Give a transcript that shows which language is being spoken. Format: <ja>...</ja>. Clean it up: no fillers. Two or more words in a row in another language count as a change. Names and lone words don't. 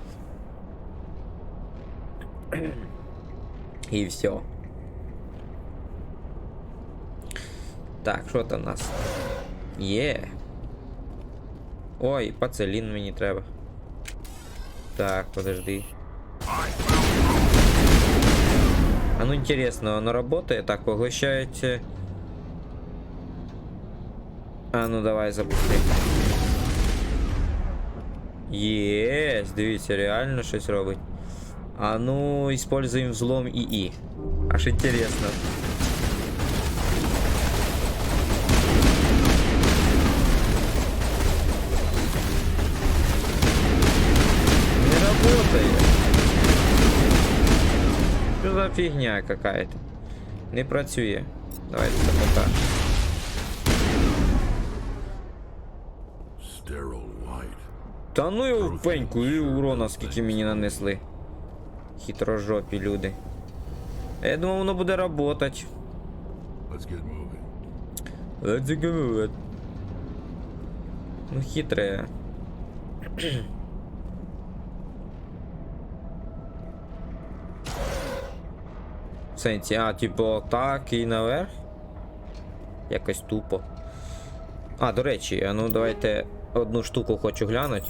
<uk>І все. Так, що там у нас? Є. Ой, пацелін мені треба. Так,</uk> <ru>подожди. А ну интересно, оно работает? Так, поглощаете. А ну давай запусти.</ru> <uk>Єсть, дивіться, реально щось робить.</uk> <ru>А ну, используем взлом ИИ. Аж интересно. Не работает. Что за фигня какая-то?</ru> <uk>Не працює. Давайте пока. Та ну його в пеньку, і урона скільки мені нанесли. Хитрожопі люди. Я думав, воно буде работать.</uk> <en>Let's get moving.</en> <uk>Ну хитре. В сенсі, типу так і наверх? Якось тупо. До речі, ну давайте одну штуку хочу глянути.</uk>